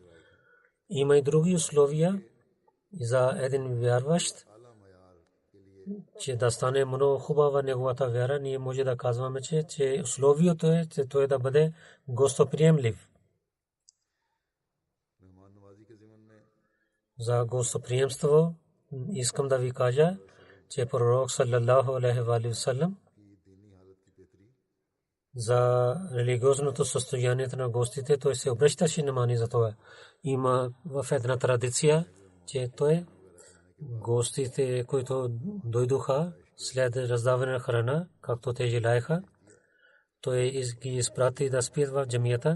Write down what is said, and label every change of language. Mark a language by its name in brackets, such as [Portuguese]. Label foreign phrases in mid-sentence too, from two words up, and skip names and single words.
[Bulgarian] Има и други условия за един вярващ, че да стане много хубава неговата вяра. Ние може да казваме, че условието е, че той да бъде гостоприемлив. За гостоприемство искам да ви кажа, че пророк [Arabic] صلى الله عليه وسلم [Bulgarian] за религиозното състояние на гостите, той се обръщаше внимание за това. Има в една традиция, че той гостите, които дойдоха след раздаване на храна, както те желаеха, той ги изпрати да спят в джамията.